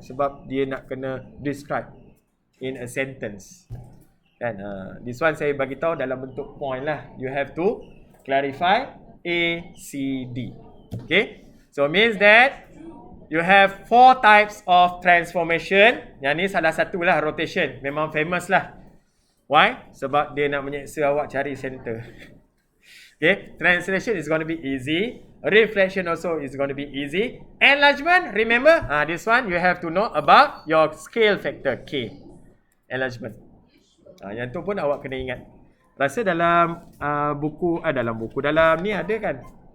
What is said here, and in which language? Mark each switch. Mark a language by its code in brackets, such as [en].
[ms] Sebab dia nak kena [en] describe in a sentence. [ms] Kan? [en] This one [ms] saya bagi tahu dalam bentuk point lah. [en] You have to clarify A, C, D. Okay? So means that you have 4 types of transformation. [ms] Yang ni salah satu lah, rotation. Memang famous lah. [en] Why? [ms] Sebab dia nak menyeksa awak cari center. Okay? [en] Translation is going to be easy. Reflection also is going to be easy. Enlargement, remember, this one you have to know about your scale factor K. [ms] Enlargement. Yang tu pun awak kena ingat. Rasa dalam dalam ni ada kan?